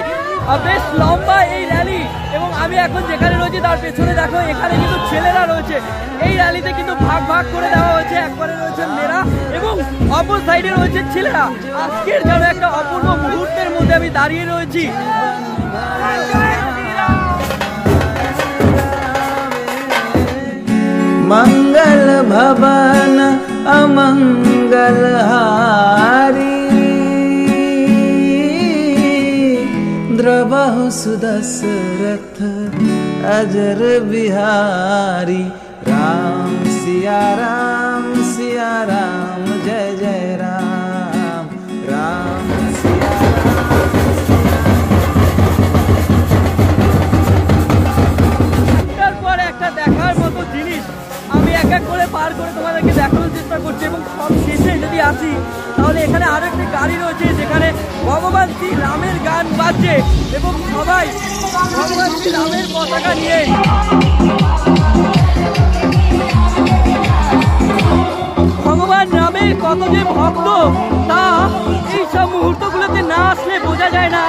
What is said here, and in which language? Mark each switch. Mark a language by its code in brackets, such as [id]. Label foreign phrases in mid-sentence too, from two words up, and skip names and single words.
[bn] বেশ লম্বা এই র্যালি এবং আমি এখন যেখানে রয়েছি তার পেছনে দেখো এখানে কিন্তু ছেলেরা রয়েছে। এই র্যালিতে কিন্তু ভাগ ভাগ করে দেওয়া হয়েছে, একবারে রয়েছে মেয়েরা এবং অপর সাইডে রয়েছে ছেলেরা। আজকের যেন একটা অপূর্ব মুহূর্তের মধ্যে আমি দাঁড়িয়ে রয়েছি। [awa] मंगल भवन अमंगल हारी द्रवहु सुदशरथ अजर बिहारी राम सिया राम जय जय राम राम सिया রাম। [bn] একটা দেখার মতো জিনিস আমি এক এক করে পার করে তোমাদেরকে দেখানোর চেষ্টা করছি এবং সব শেষে যদি আসি তাহলে এখানে আরো একটি গাড়ি রয়েছে যেখানে ভগবান শ্রী রামের গান বাজছে এবং সবাই ভগবান শ্রী রামের পতাকা নিয়ে ভগবান রামের কত যে ভক্ত তা এইসব মুহূর্তগুলোতে না আসলে বোঝা যায় না।